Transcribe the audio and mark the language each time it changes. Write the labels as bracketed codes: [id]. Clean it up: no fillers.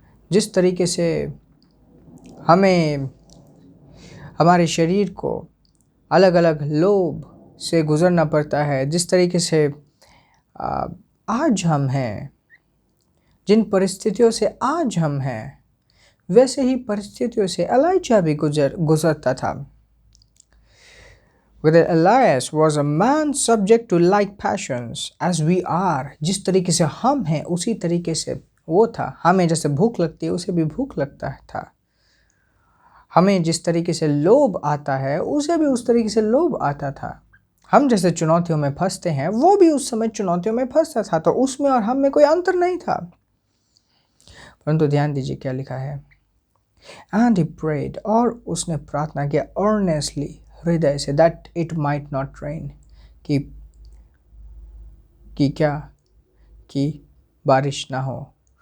[hi] जिस तरीके से हमें हमारे शरीर को अलग अलग लोभ से गुज़रना पड़ता है, जिस तरीके से आज हम हैं, जिन परिस्थितियों से आज हम हैं, वैसे ही परिस्थितियों से एलाइजा भी गुजरता था। [en] Whether Elias was a man subject to like passions as we are, [hi] जिस तरीके से हम हैं उसी तरीके से वो था। हमें जैसे भूख लगती है उसे भी भूख लगता था। हमें जिस तरीके से लोभ आता है उसे भी उस तरीके से लोभ आता था। हम जैसे चुनौतियों में फंसते हैं वो भी उस समय चुनौतियों में फंसता था। तो उसमें और हम में कोई अंतर नहीं था। परंतु ध्यान दीजिए क्या लिखा है, [en] and he prayed, [hi] और उसने प्रार्थना किया अर्नेस्टली, हृदय से, [en] that it might not rain, [hi] कि क्या, कि बारिश ना हो।